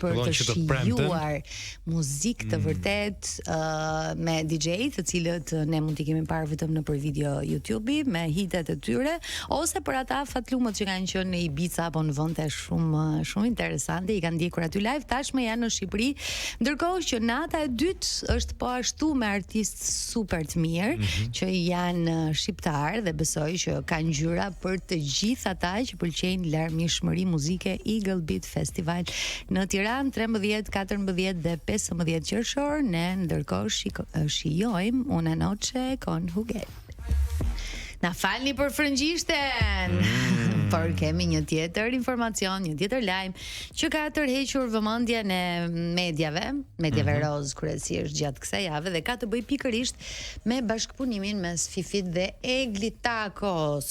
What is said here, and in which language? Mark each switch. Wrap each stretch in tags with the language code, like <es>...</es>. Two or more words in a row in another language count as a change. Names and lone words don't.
<sq>për të shijuar muzikë të vërtet me DJ të cilët ne mund t'i kemi parë vetëm nëpër video YouTube me hitet e tyre, ose për ata fatlumët që kanë qenë në Ibiza apo në vende shumë interesante, i kanë ndjekur aty live, tashmë janë në Shqipëri, ndërkohë që nata e dytë është po ashtu me artistë super të mirë që janë shqiptar dhe besoj që kanë ngjyra për të gjithë ata që pëlqejnë larmishmëri muzike. Eagle Beat Festival në Tiranë 13, 14 dhe 15 qershor, ne ndërkohë shijojmë Una noche con Hugel. Na falni për frëngjishten, por kemi një tjetër informacion, një tjetër lajm që ka tërhequr vëmendjen e mediave roz kryesisht gjatë kësaj jave dhe ka të bëjë pikërisht me bashkëpunimin mes Fifit dhe Eglit Takos.</sq>